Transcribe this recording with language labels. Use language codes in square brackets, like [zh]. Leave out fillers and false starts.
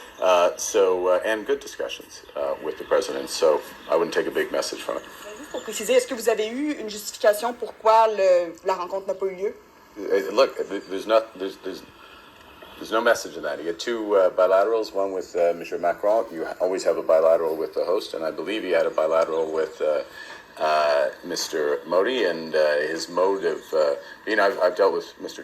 [en] And good discussions with the president. So I wouldn't take a big message from it. [fr] Juste pour préciser, est-ce que vous avez eu une justification pourquoi la rencontre n'a pas eu lieu? [en] Look, there's no message in that. You get 2 bilaterals, one with Mr. Macron. You always have a bilateral with the host, and I believe he had a bilateral with Mr. Modi, and his mode of being. I've dealt with Mr.